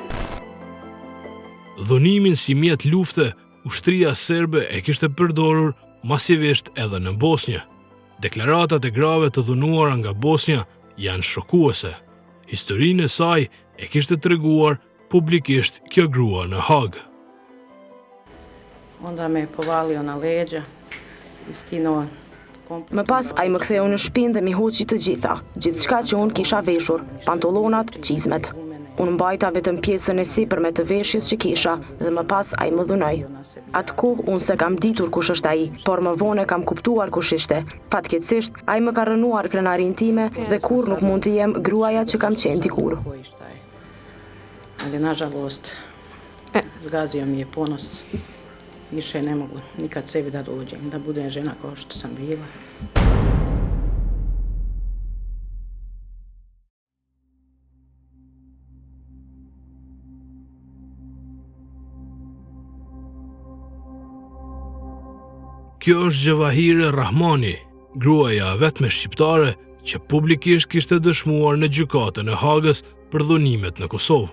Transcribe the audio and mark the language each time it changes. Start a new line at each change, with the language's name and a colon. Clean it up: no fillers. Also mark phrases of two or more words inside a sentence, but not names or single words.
Albanian: Dhunimin si mjet lufte, ushtria serbe e kishte përdorur masivisht edhe në Bosnjë. Deklaratat e grave të dhunuara nga Bosnja janë shokuese. Historinë e saj e kishte treguar publikisht kjo grua në Hag.
Serbian: Onda me povalio na leđa i skinuo.
Albanian: Më pas ai më ktheu në shtëpinë dhe mi hoqi të gjitha, gjithçka që unë kisha veshur, pantolonat, çizmet. Unë mbajta vetëm pjesën e sipërme të veshjes që kisha dhe më pas ai më dhunoi. Atë kohë unë se kam ditur kush është ai, por më vonë kam kuptuar kush ishte. Fatkeqësisht ai më ka rënuar krenarin time dhe kur nuk mund të jem gruaja që kam qenë dikur.
Serbian: Ali nažalost zgazio mi je ponos. Više ne mogu nikad sebi da dođem, da budem žena kao što sam bila.
Albanian: Kjo është Gjevahire Rahmani, gruaja vetme shqiptare që publikisht kishte dëshmuar në gjykatën e Hagës për dhunimet në Kosovë.